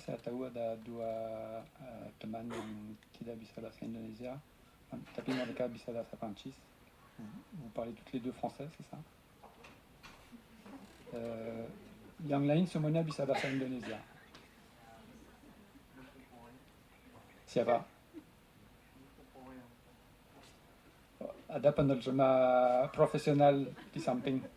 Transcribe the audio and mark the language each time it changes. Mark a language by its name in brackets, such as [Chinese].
[Indonesian] Saya tahu ada dua teman yang tidak bisa bahasa Indonesia, tapi mereka bisa bahasa Prancis. [French] Vous parlez toutes les deux français, c'est ça? [Indonesian] Yang lain semuanya bisa bahasa Indonesia. Siapa? Ada penerjemah profesional di samping.